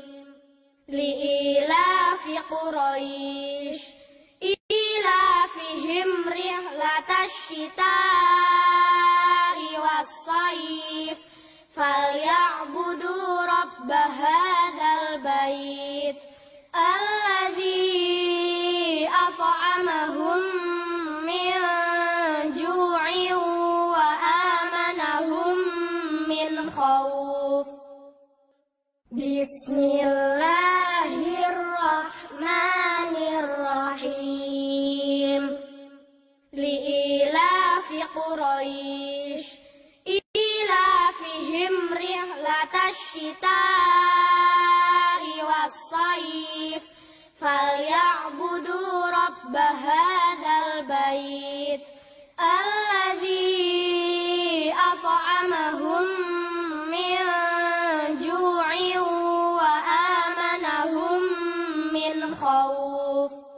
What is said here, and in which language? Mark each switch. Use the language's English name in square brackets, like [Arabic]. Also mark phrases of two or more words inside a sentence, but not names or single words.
[Arabic] لإيلاف قريش إيلافهم رحلة الشتاء والصيف فليعبدوا رب هذا البيت الذي أطعمهم من جوع وآمنهم من خوف. بسم الله الرحمن الرحيم. لإيلاف قريش إيلافهم الشتاء والصيف فليعبدوا رب هذا البيت الذي أطعمهم من جوع وآمنهم من خوف.